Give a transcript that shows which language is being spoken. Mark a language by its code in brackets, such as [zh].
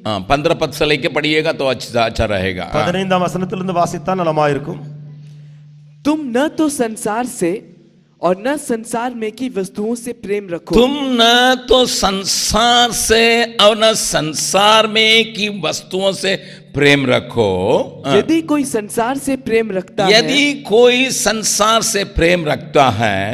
[hi] 15 पद से लेके पढ़िएगा तो अच्छा रहेगा। [ta] 15ஆம் வசனத்திலிருந்து வாசித்தால் நலமாயிருக்கும். [hi] तुम न तो संसार से और न संसार में की वस्तुओं से प्रेम रखो। तुम न तो संसार से और न संसार में की वस्तुओं से प्रेम रखो। यदि कोई संसार से प्रेम रखता यदि कोई संसार से प्रेम रखता है